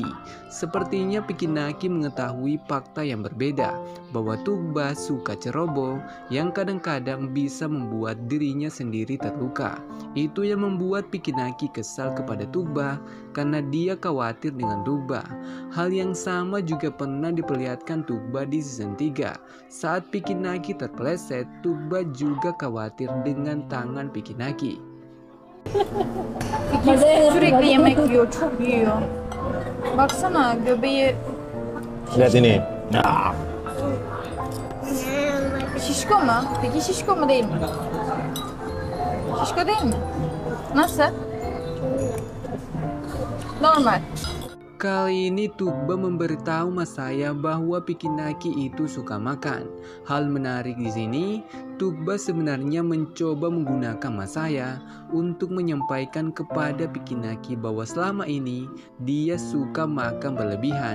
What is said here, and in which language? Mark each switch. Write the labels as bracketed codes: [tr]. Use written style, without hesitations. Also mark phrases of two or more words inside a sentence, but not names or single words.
[id] Sepertinya Pikinaki mengetahui fakta yang berbeda, bahwa Tuba suka ceroboh yang kadang-kadang bisa membuat dirinya sendiri terluka. Itu yang membuat Pikinaki kesal kepada Tuba karena dia khawatir dengan Tuba. Hal yang sama juga pernah diperlihatkan Tuba di season 3. Saat Pikinaki terpeleset, Tuba juga khawatir dengan tangan Pikinaki. [tr] Sürekli yemek yiyor, çok yiyor. Baksana göbeği [id] Lihat ini. Nah, [tr] şişko mu? Peki şişko mu değil mi? Şişko değil mi? Nasıl? Normal. [id] Kali ini Tuba memberitahu Masaya bahwa Pikinaki itu suka makan. Hal menarik di sini, Tuba sebenarnya mencoba menggunakan Masaya untuk menyampaikan kepada Pikinaki bahwa selama ini dia suka makan berlebihan.